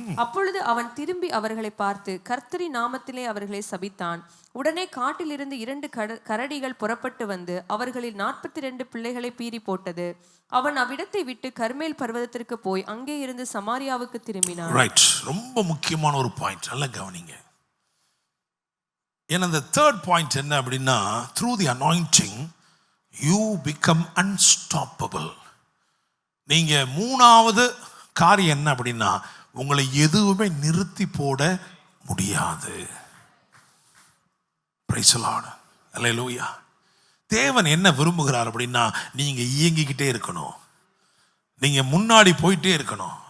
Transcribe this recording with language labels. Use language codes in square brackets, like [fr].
[ta] அப்பொழுது அவன் திரும்பி அவர்களை பார்த்து கர்த்தரின் நாமத்திலே அவர்களை சபித்தான். உடனே காட்டிலிருந்து 2 கரடிகள் புறப்பட்டு வந்து அவர்களில் 42 பிள்ளைகளை பீறி போட்டது. அவன் அவ்விடத்தை விட்டு கர்மேல் பர்வதத்திற்கு போய் அங்கே இருந்து சமாரியாவுக்கு திரும்பினான். ரைட், ரொம்ப முக்கியமான ஒரு பாயிண்ட், நல்லா கவனிங்க. ஏன்னா இந்த 3rd பாயிண்ட் என்ன அப்படின்னா, [en] through the anointing you become unstoppable. [ta] நீங்க 3வது காரியம் என்ன அப்படின்னா, உங்களை எதுவுமே நிறுத்தி போட முடியாது. Praise the Lord. அல்லேலூயா. தேவன் என்ன விரும்புகிறார் அப்படின்னா, நீங்க இயங்கிக்கிட்டே இருக்கணும், நீங்க முன்னாடி போயிட்டே இருக்கணும்.